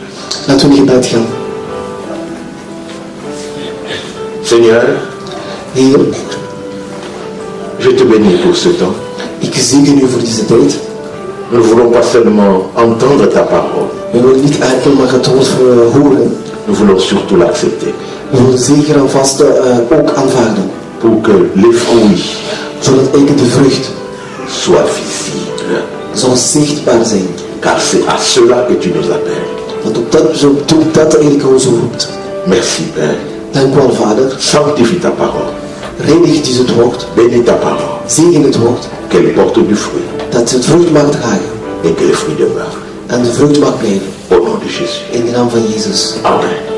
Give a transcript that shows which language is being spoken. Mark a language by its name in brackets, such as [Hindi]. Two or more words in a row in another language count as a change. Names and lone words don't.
[Dutch] Laten we in gebed gaan. [French] Seigneur, [Dutch] Heer, [French] je te bénis pour ce temps. [Dutch] ik zegen u voor deze tijd. [French] Nous ne voulons pas seulement entendre ta parole, [Dutch] We willen niet enkel maar het woord horen. [French] nous voulons surtout l'accepter. [Dutch] We willen zeker en vast ook aanvaarden. [French] Pour que les fruits [Dutch] Zodat eigenlijk de vrucht [French] soient visibles. [Dutch] zal zichtbaar zijn. [French] Car c'est à cela que tu nous appelles. [Dutch] Want op dat eigenlijk ons roept. [French] Merci Père. [Dutch] Dank u wel, Vader. [French] Sanctifie ta parole. [Dutch] Reinig dus het woord. [French] Bénis ta parole. [Dutch] Zegen het woord. [French] Qu'elle porte du fruit. [Dutch] Dat het vrucht mag dragen. [French] Et que les fruits demeurent. [Dutch] En de vrucht mag blijven. [French] Au nom de Jésus. [Dutch] In de naam van Jezus. Amen.